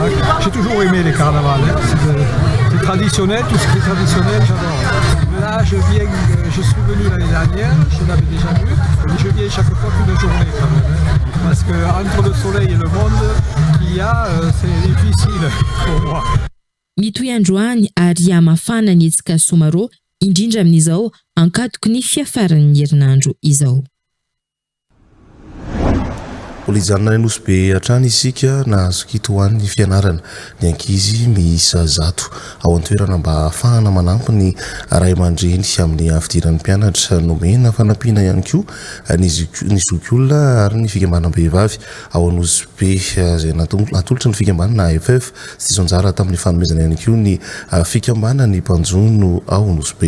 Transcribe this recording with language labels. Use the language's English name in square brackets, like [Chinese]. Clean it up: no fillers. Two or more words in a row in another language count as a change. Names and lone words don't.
[French] J'ai toujours aimé les carnavals. C'est traditionnel, tout ce qui est traditionnel, j'adore. Là, je suis venu l'année dernière, je l'avais déjà vu, mais je viens chaque fois qu'une journée quand même. Parce que entre le soleil et le monde qu'il y a, c'est difficile pour moi. [Malagasy] Mitohy androany ary amafana ny hetsika Somaro indrindra amin'izao ankatoko ny fiafaran'ny herinandro izao. Polijanona ny Nosy Be hatrany isika nahazo kitoan'ny fianarana ny ankizy miisa 100 ao an-toerana mba ahafahana manampy ny ray aman-dreny amin'ny afidiran'ny mpianatra nomena fanampiana ihany koa ny zokiolona ary ny fikambanam-behivavy ao Nosy Be izay natolotra ny fikambanana AFF sy zonjara tamin'ny fanomezana ihany koa ny fikambanany mpanjono ao Nosy Be.